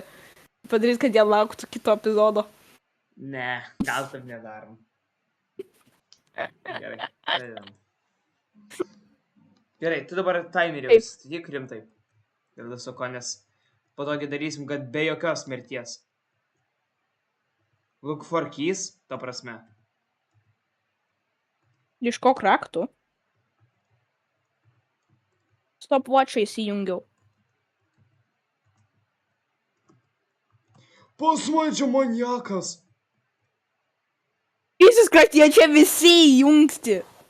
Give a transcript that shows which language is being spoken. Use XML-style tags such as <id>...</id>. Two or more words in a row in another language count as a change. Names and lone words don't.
<lt>Padaryti, kad jie lauktų kito epizodo. Ne, gal taip nedarom. Gerai, pradedam. Gerai, tu dabar timerį tik rimtai. Ir viso ko, nes patogiai darysim, kad be jokios mirties.</lt> <en>Look for keys,</en> <lt>ta prasme. Ieškok raktų. Stopwatch'ą įsijungiau. Pas man čia maniakas. Jesus Christ, jie čia visi įjungti.</lt>